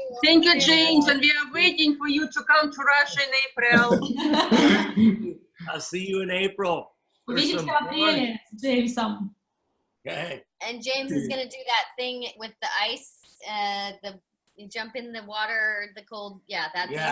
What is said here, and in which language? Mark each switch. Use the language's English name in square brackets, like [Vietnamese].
[English] Thank you, James, and we are waiting for you to come to Russia in April. I'll see you in April. [Russian] Увидимся в апреле с Джеймсом. [English] Okay. And James is going to do that thing with the ice, you jump in the water, the cold, that's